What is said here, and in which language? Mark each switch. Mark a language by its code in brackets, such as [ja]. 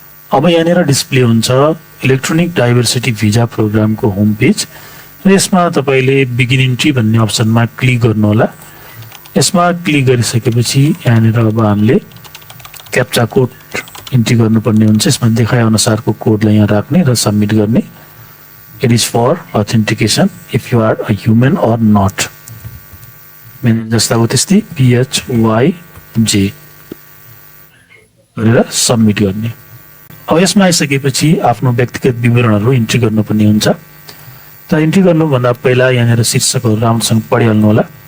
[ne] अब यहाँनिर डिस्प्ले हुन्छ इलेक्ट्रोनिक डाइभर्सिटी भिजा प्रोग्रामको होम पेज र यसमा तपाईले बिगिन इन्ट्री भन्ने अप्सनमा क्लिक गर्नु होला। यसमा क्लिक गरिसकेपछि यहाँनिर अब हामीले क्याप्चा कोड इन्ट्री गर्नुपर्ने हुन्छ। यसमा देखाए अनुसारको कोडलाई यहाँ राख्ने र सबमिट गर्ने। [en] It is for authentication if you are a human or not. [ne] मैंने जस्ता हो त्यस्तै PHYJ गरेर सबमिट गर्ने। अब यसमा आइसकेपछि आफ्नो व्यक्तिगत विवरणहरू इन्ट्री गर्नुपर्ने हुन्छ। त इन्ट्री गर्नुभन्दा पहिला यहाँनिर शीर्षकहरू राम्रोसँग पढिहाल्नु होला।